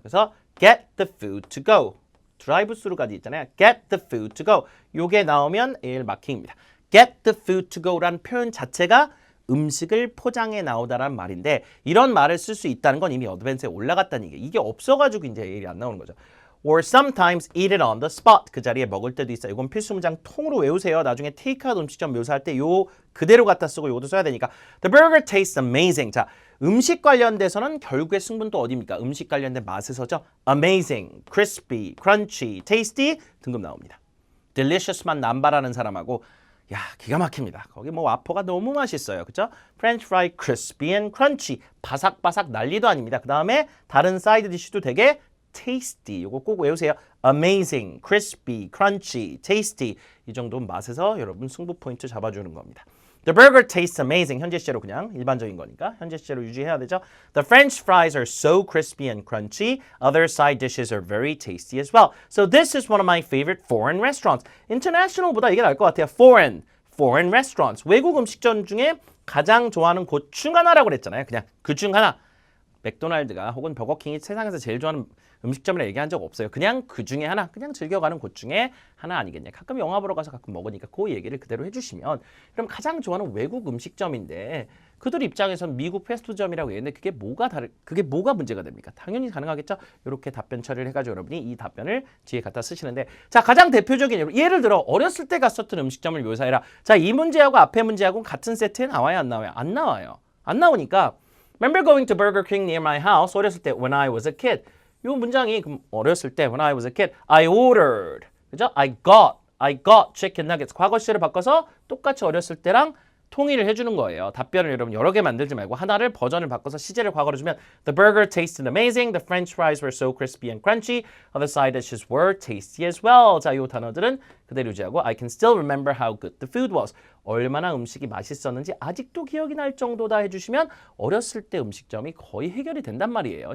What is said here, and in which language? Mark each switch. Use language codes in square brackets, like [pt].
[ko] 그래서 [en] get the food to go. [ko] 드라이브스루까지 있잖아요. [en] get the food to go. [ko] 요게 나오면 AL 마킹입니다. [en] get the food to go [ko] 라는 표현 자체가 음식을 포장해 나오다라는 말인데 이런 말을 쓸 수 있다는 건 이미 어드밴스에 올라갔다는 얘기예요. 이게 없어가지고 이제 AL이 안 나오는 거죠. [en] or sometimes eat it on the spot. [ko] 그 자리에 먹을 때도 있어요. 이건 필수 문장 통으로 외우세요. 나중에 테이크아웃 음식점 묘사할 때 요 그대로 갖다 쓰고 요것도 써야 되니까. [en] The burger tastes amazing. [ko] 자, 음식 관련돼서는 결국에 승부는 또 어디입니까? 음식 관련된 맛에서죠. [en] Amazing, crispy, crunchy, tasty [ko] 등급 나옵니다. delicious만 남발하는 사람하고 야, 기가 막힙니다. 거기 뭐 와퍼가 너무 맛있어요. 그렇죠? [en] French fry crispy and crunchy. [ko] 바삭바삭 난리도 아닙니다. 그 다음에 다른 사이드 디쉬도 되게 tasty. 요거 꼭 외우세요. [en] Amazing, crispy, crunchy, tasty. [ko] 이 정도 맛에서 여러분 승부 포인트 잡아주는 겁니다. [en] The burger tastes amazing. [ko] 현재 시제로 그냥 일반적인 거니까 현재 시제로 유지해야 되죠. [en] The French fries are so crispy and crunchy. Other side dishes are very tasty as well. So this is one of my favorite foreign restaurants. [ko] International보다 이게 나을 것 같아요. [en] Foreign restaurants. [ko] 외국 음식점 중에 가장 좋아하는 곳 중 하나라고 그랬잖아요. 그냥 그 중 하나. 맥도날드가 혹은 버거킹이 세상에서 제일 좋아하는 음식점을 얘기한 적 없어요. 그냥 그 중에 하나, 그냥 즐겨가는 곳 중에 하나 아니겠냐. 가끔 영화 보러 가서 가끔 먹으니까 그 얘기를 그대로 해주시면 그럼 가장 좋아하는 외국 음식점인데 그들 입장에서는 미국 패스트푸드점이라고 얘기했는데 그게 뭐가 문제가 됩니까? 당연히 가능하겠죠. 이렇게 답변 처리를 해가지고 여러분이 이 답변을 뒤에 갖다 쓰시는데 자, 가장 대표적인 예를 들어 어렸을 때 갔었던 음식점을 묘사해라. 자, 이 문제하고 앞에 문제하고 같은 세트에 나와요, 안 나와요? 안 나와요. 안 나오니까 [en] Remember going to Burger King near my house? [ko] 어렸을 때 [en] when I was a kid. [ko] 이 문장이 그럼 어렸을 때 [en] when I was a kid, I ordered. 그죠? I got chicken nuggets. [ko] 과거 시제를 바꿔서 똑같이 어렸을 때랑 통일을 해주는 거예요. 답변을 여러분 여러 개 만들지 말고 하나를 버전을 바꿔서 시제를 과거로 주면 [en] The burger tasted amazing. The French fries were so crispy and crunchy. Other side dishes were tasty as well. [ko] 자, 이 단어들은 그대로 유지하고 [en] I can still remember how good the food was. [ko] 얼마나 음식이 맛있었는지 아직도 기억이 날 정도다 해주시면 어렸을 때 음식점이 거의 해결이 된단 말이에요.